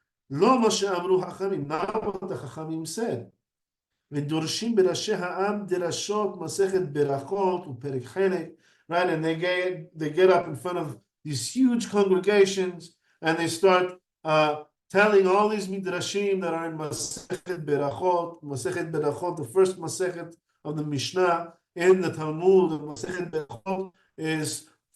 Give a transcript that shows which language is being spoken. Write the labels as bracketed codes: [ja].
[he] Lo ma she'amru [en] Chachamim, not what the Chachamim said. [he] ודורשים בראשי העם דרשות מסכת ברכות ופרק חלק, right? [en] And they get up in front of these huge congregations and they start telling all these midrashim that are in Masechet Berachot, the first Masechet of the Mishnah in the Talmud. And Masechet Berachot is